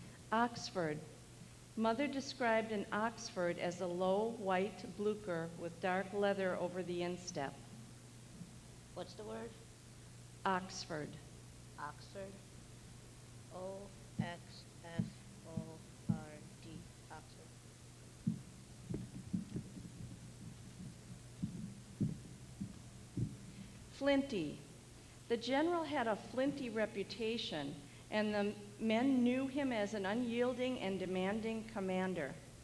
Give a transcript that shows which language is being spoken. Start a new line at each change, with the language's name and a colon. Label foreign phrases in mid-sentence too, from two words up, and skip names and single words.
English: Oxford. Mother described an Oxford as a low white blucher with dark leather over the instep. What's the word? Oxford. Oxford. O-X-F-O-R-D. Oxford. Flinty. The general had a flinty reputation, and the men knew him as an unyielding and demanding commander.